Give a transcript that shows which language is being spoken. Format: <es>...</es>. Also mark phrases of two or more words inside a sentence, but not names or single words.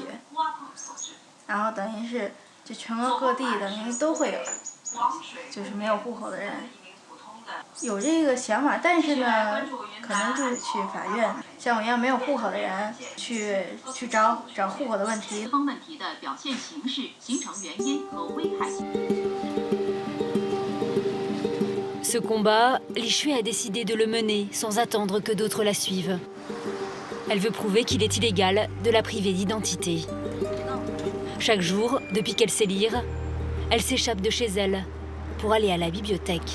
<zh>然后等于是，就全国各地等于都会有，就是没有户口的人。有这个想法，但是呢，可能就是去法院，像我一样没有户口的人，去找户口的问题。方问题的表现形式、形成原因和危害性。</zh> <fr>Ce combat, Li Shui a décidé de le mener sans attendre que d'autres la suivent. Elle veut prouver qu'il est illégal de la priver d'identité. Chaque jour, depuis qu'elle sait lire, elle s'échappe de chez elle pour aller à la bibliothèque.</fr>